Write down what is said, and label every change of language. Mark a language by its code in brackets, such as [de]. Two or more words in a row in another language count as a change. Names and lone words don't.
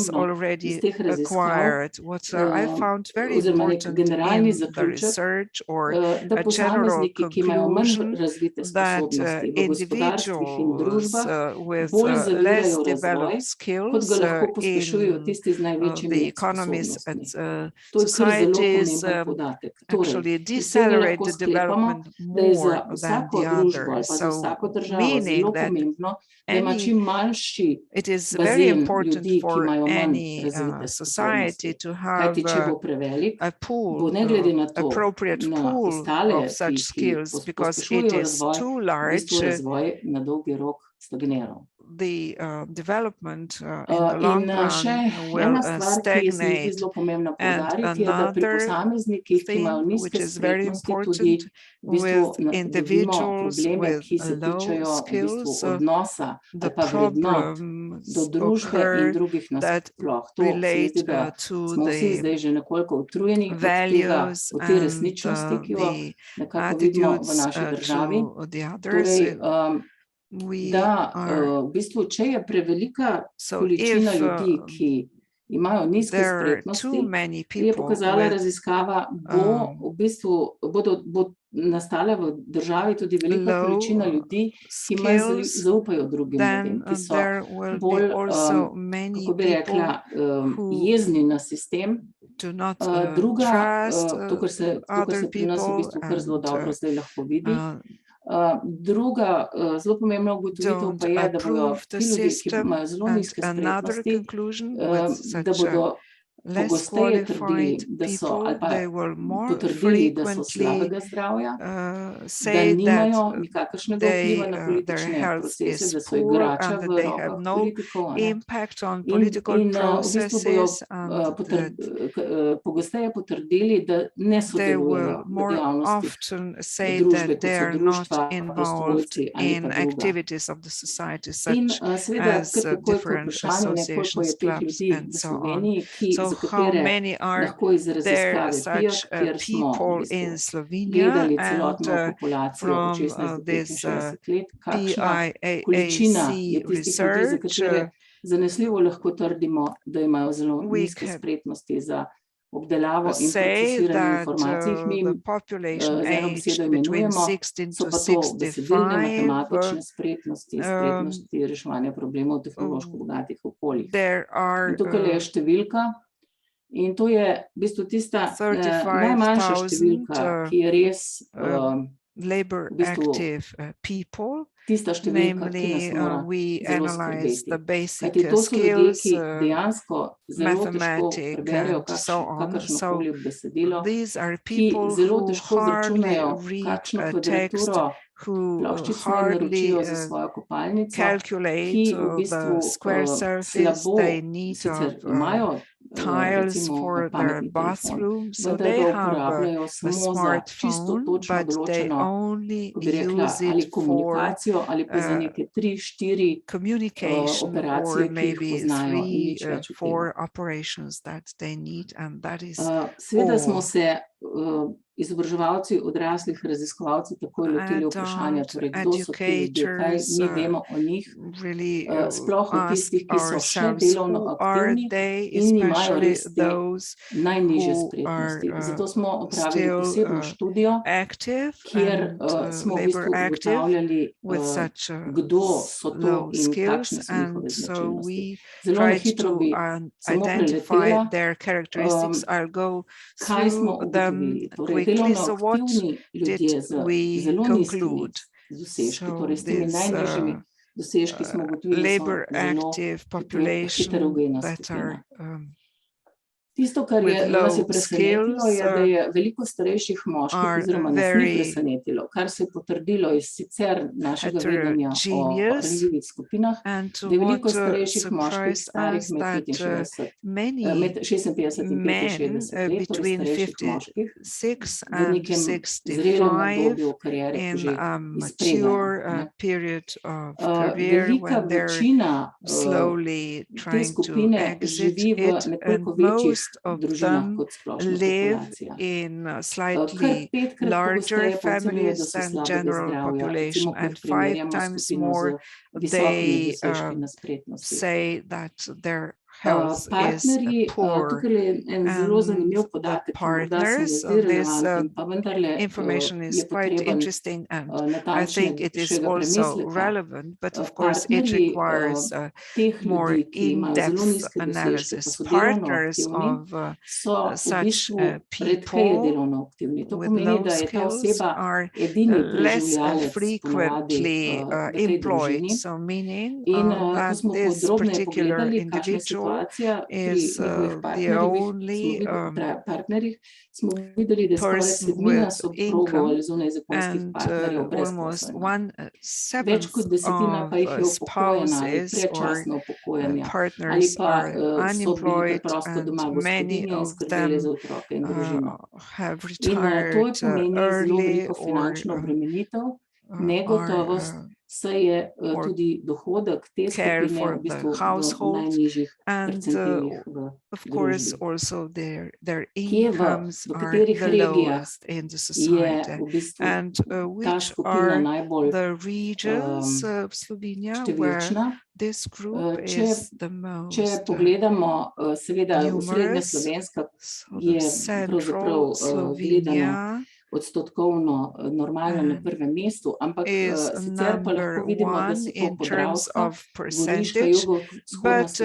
[sl] pomembno [en] already [sl] iz teh raziskav, [en] acquired. What I found very [sl] oziroma nek [en] important [sl] generalni [en] in the [sl] zaključek, [en] research or [sl] da [en] a general [sl] posamezniki, ki imajo manj [en] conclusion, [sl] razvite [en] that [sl] sposobnosti v gospodarstvih in [en] individuals [sl] družbah [en] with [sl] bolj [en] less [sl] zavirajo razvoj, [en] developed [sl] kot [en] skills [sl] ga lahko pospešujejo [en] in [sl] tisti z [en] the [sl] največjimi [en] economies and [sl] sposobnostmi. To je kar zelo [en] societies [sl] pomemben podatek. Torej, [en] actually [sl] iz tega [en] decelerate [sl] lahko [en] the [sl] sklepamo, [en] development [sl] da je za [en] more than [sl] vsako [en] the [sl] družbo ali [en] others. [sl] pa za [en] So [sl] vsako državo [en] meaning [sl] zelo [en] that [sl] pomembno, da ima [en] any, [sl] čim manjši [en] it is very [sl] bazen [en] important [sl] ljudi, ki [en] for [sl] imajo manj [en] any [sl] razvite [en] society [sl] sposobnosti. [en] to have [sl] Kajti, če bo prevelik, [en] a [sl] bo [en] pool, [sl] ne glede na to, [en] appropriate [sl] na [en] pool [sl] ostale, [en] of such [sl] ki [en] skills, because it [sl] pospešujejo [en] is [sl] razvoj, [en] too [sl] v [en] large, [sl] bistvu razvoj na dolgi rok stagniral. [en] the development in the [sl] In [en] long [sl] še [en] run will [sl] ena stvar, ki se mi zdi [en] stagnate. [sl] zelo pomembna [en] And [sl] poudariti, je, da pri [en] another [sl] posameznikih, ki imajo [en] thing which [sl] nizke [en] is very [sl] spretnosti, tudi [en] important [sl] v bistvu [en] with [sl] vidimo [en] individuals [sl] probleme, [en] with [sl] ki se [en] low [sl] tičejo v bistvu [en] skills, [sl] odnosa [en] the [sl] ali pa vrednot [en] problems [sl] do družbe in [en] occur [sl] drugih [en] that [sl] nasploh. To se mi [en] relate [sl] zdi, da [en] to [sl] smo vsi [en] the [sl] zdaj že nekoliko utrujeni od tega, [en] values [sl] od te [en] and [sl] resničnosti, ki jo [en] the [sl] nekako vidimo v [en] attitudes [sl] naši državi. [en] to the others. [sl] Torej, [en] We [sl] da [en] are, [sl] v bistvu, če je prevelika [en] so [sl] količina [en] if [sl] ljudi, ki imajo nizke [en] there are too [sl] spretnosti, [en] many [sl] je [en] people [sl] pokazala [en] with [sl] raziskava, bo v bistvu bo nastala v državi tudi velika [en] low [sl] količina ljudi, ki manj [en] skills, [sl] zaupajo drugim ljudem, [en] then [sl] ki so [en] there will be [sl] bolj, [en] also many [sl] kako bi [en] people [sl] rekla, [en] who [sl] jezni na sistem. [en] do not [sl] Druga, [en] trust [sl] to, kar se [en] other [sl] pri nas v [en] people [sl] bistvu kar zelo [en] and [sl] dobro zdaj lahko vidi. Druga zelo pomembna ugotovitev [en] don't [sl] pa je, da bodo [en] approve the [sl] ti ljudje, ki [en] system, [sl] imajo zelo [en] and [sl] nizke [en] another [sl] spretnosti, [en] conclusion with [sl] da [en] such [sl] bodo [en] less [sl] pogosteje trdili, [en] qualified [sl] da so, ali [en] people, [sl] pa [en] they will more [sl] potrdili, da so [en] frequently [sl] slabega zdravja, da [en] say that [sl] nimajo nikakršnega vpliva na [en] their [sl] politične [en] health [sl] procese, [en] is [sl] da so [en] poor [sl] igrača [en] and that [sl] v [en] they have [sl] rokah [en] no [sl] politikov. [en] impact on political [sl] v bistvu bodo [en] processes, and that [sl] pogosteje potrdili, da ne [en] they will [sl] sodelujejo v [en] more [sl] dejavnostih [en] often say [sl] družbe, [en] that [sl] kot [en] they [sl] so [en] are not [sl] društva, [en] involved [sl] prostovoljci ali [en] in [sl] pa druga. [en] activities of the society, [sl] In [en] such [sl] seveda, [en] as [sl] kar takoj po [en] different [sl] vprašanju, koliko je [en] associations, [sl] teh [en] clubs, [sl] ljudi [en] and [sl] v [en] so on. [sl] Sloveniji, [en] So [sl] za [en] how [sl] katere [en] many are [sl] lahko iz [en] there [sl] raziskave PIAC, [en] such [sl] kjer smo v [en] people [sl] bistvu [en] in Slovenia, [sl] gledali [en] and [sl] celotno populacijo od [en] from [sl] 16 do [en] this [sl] 65 let, kakšna količina je [en] PIAAC [sl] tistih ljudi, za [en] research, [sl] katere zanesljivo lahko trdimo, da imajo zelo [en] we [sl] nizke [en] can [sl] spretnosti za obdelavo in [en] say [sl] procesiranje [en] that [sl] informacij. Mi [en] the population [sl] z eno besedo [en] aged between [sl] imenujemo, [en] 16 [sl] so [en] to [sl] pa to besedilne, [en] 65, [sl] matematične spretnosti, spretnosti reševanja problemov v tehnološko bogatih okoljih. [en] there are [sl] In tukaj je številka, in to je v bistvu tista najmanjša številka, [en] 35,000 [sl] ki je res [en] labor [sl] v bistvu [en] active people. [sl] tista številka, ki nas [en] Namely, [sl] mora [en] we [sl] zelo [en] analyze the [sl] skrbeti. [en] basic [sl] Kajti to so ljudje, [en] skills, [sl] ki dejansko zelo težko [en] mathematic [sl] preberejo [en] and so on. So [sl] kakršnokoli besedilo, [en] these are [sl] ki [en] people [sl] zelo [en] who [sl] težko [en] hardly [sl] izračunajo, [en] read [sl] kakšno [en] a text, [sl] kvadraturo [en] who [sl] ploščic naj [en] hardly [sl] naročijo za svojo kopalnico, ki [en] calculate [sl] v bistvu [en] the square surface [sl] slabo, [en] they need [sl] sicer [en] of [sl] imajo [en] tiles [sl] recimo [en] for their [sl] pametni telefon, [en] bathroom, so [sl] vendar [en] they [sl] ga [en] have [sl] uporabljajo [en] a [sl] samo za čisto [en] smartphone, [sl] točno [en] but they [sl] določeno, [en] only [sl] ko bi rekla, [en] use [sl] ali [en] it for [sl] komunikacijo, ali pa za neke 3-4 [en] communication, [sl] operacije, [en] or [sl] ki jih [en] maybe [sl] poznajo in nič [en] 3, [sl] več od tega. [en] 4 operations that they need, and that is [sl] Seveda smo [en] all. [sl] se izobraževalci, odraslih raziskovalci takoj lotili vprašanja, torej kdo so ti ljudje, kaj mi vemo o njih, [en] really [sl] sploh o tistih, ki so še [en] ourselves, [sl] delovno [en] who are [sl] aktivni [en] they, [sl] in imajo [en] especially [sl] res te [en] those [sl] najnižje [en] who [sl] spretnosti. [en] are [sl] Zato smo opravili [en] still [sl] posebno študijo, [en] active [sl] kjer [en] and [sl] smo v [en] labor [sl] bistvu [en] active [sl] ugotavljali, [en] with such [sl] kdo so to [en] low [sl] in [en] skills, [sl] kakšne so njihove [en] and so [sl] značilnosti. [en] we [sl] Zelo na [en] tried [sl] hitro [en] to [sl] bi samo [en] identify [sl] preletela, [en] their characteristics. I'll go [sl] kaj smo [en] through them [sl] ugotovili. Torej, [en] quickly. [sl] delovno [en] So what [sl] aktivni ljudje [en] did [sl] z [en] we [sl] zelo nizkimi [en] conclude? [sl] dosežki, [en] So [sl] torej s temi [en] this [sl] najnižjimi dosežki smo ugotovili, [en] labor [sl] so zelo [en] active population [sl] heterogena [en] that [sl] skupina. [en] are [sl] Tisto, kar [en] with [sl] nas je [en] low [sl] presenetilo, [en] skills [sl] je, da je veliko starejših moških, [en] are [sl] oziroma nas ni [en] very [sl] presenetilo, kar se je potrdilo iz sicer našega vedenja o [en] heterogeneous, [sl] ranljivih skupinah, [en] and [sl] da je veliko [en] what [sl] starejših moških, [en] surprised [sl] starih [en] us [sl] med [en] that [sl] 65, [en] many [sl] med 56 in [en] men [sl] 65 let, torej [en] between [sl] starejših moških, [en] 56 [sl] v [en] and [sl] nekem zrelem [en] 65 [sl] obdobju kariere [en] in [sl] že [en] a [sl] izpredajo. [en] mature period of career [sl] Velika [en] when they're [sl] večina [en] slowly [sl] te [en] trying to [sl] skupine [en] exit [sl] živi v [en] it, and [sl] nekoliko večjih [en] most of [sl] družinah [en] them [sl] kot splošna [en] live [sl] populacija. [en] in [sl] Kar [en] slightly [sl] 5-krat [en] larger [sl] pogosteje pa ocenjuje, da [en] families [sl] so [en] than [sl] slabega [en] general [sl] zdravja, [en] population, [sl] recimo, ko [en] and 5 [sl] primerjamo [en] times [sl] skupino z [en] more [sl] visokimi [en] they [sl] dosežki na spretnosti. [en] say that their health is [sl] Partnerji, [en] poor. [sl] tukaj je en zelo [en] And [sl] zanimiv [en] the [sl] podatek, ki morda se ne [en] partners, [sl] zdi [en] this [sl] relevanten, pa vendarle [en] information is [sl] je [en] quite [sl] potreben [en] interesting, and I think it is [sl] natančnejšega [en] also [sl] premisleka. [en] relevant, but of course it [sl] Partnerji [en] requires [sl] teh [en] more [sl] ljudi, ki imajo zelo [en] in-depth [sl] nizke dosežke, pa [en] analysis. [sl] so delovno [en] Partners [sl] aktivni, [en] of [sl] so v [en] such [sl] bistvu redkeje [en] people [sl] delovno aktivni. To [en] with [sl] pomeni, [en] low [sl] da je ta [en] skills [sl] oseba [en] are [sl] edini [en] less [sl] preživljalec ponavadi [en] frequently [sl] v tej [en] employed. [sl] družini. [en] So meaning [sl] In ko [en] that [sl] smo [en] this [sl] podrobneje [en] particular [sl] pogledali, kakšna je [en] individual [sl] situacija pri [en] is [sl] njihovih [en] the [sl] partnerjih, [en] only [sl] partnerjih, smo videli, da je skoraj [en] person [sl] sedmina [en] with [sl] soprogov [en] income, [sl] ali zunajzakonskih [en] and [sl] partnerjev [en] almost [sl] brezposelna. [en] 1/7 [sl] Več kot desetina pa jih je [en] of [sl] upokojena ali [en] spouses or [sl] predčasno upokojena, ali [en] partners [sl] pa [en] are [sl] so bili [en] unemployed, [sl] preprosto [en] and [sl] doma [en] many [sl] gospodinje in [en] of [sl] skrbele [en] them [sl] za otroke in družino. [en] have [sl] In to [en] retired [sl] je pomeni zelo [en] early [sl] veliko [en] or [sl] finančno obremenitev, [en] are [sl] negotovost, saj je [en] or [sl] tudi dohodek te [en] care [sl] skupine [en] for [sl] v [en] the [sl] bistvu v [en] household, [sl] najnižjih [en] and [sl] percentilih v [en] of course [sl] družbi. [en] also their [sl] Kje [en] incomes [sl] v [en] are [sl] katerih [en] the [sl] regijah [en] lowest in the [sl] je [en] society, [sl] v bistvu [en] and [sl] ta [en] which [sl] skupina [en] are [sl] najbolj [en] the regions of Slovenia where [sl] številčna. [en] this group [sl] Če, [en] is the [sl] če [en] most [sl] pogledamo, seveda osrednja [en] numerous. [sl] slovenska [en] So [sl] je [en] the [sl] pravzaprav [en] central [sl] gledano [en] Slovenia [sl] odstotkovno normalno na prvem mestu, ampak [en] is [sl] sicer pa lahko [en] number [sl] vidimo, da [en] one [sl] so to [en] in terms [sl] Podravska, [en] of [sl] Goriška, [en] percentage, [sl] jugovzhodna [en] but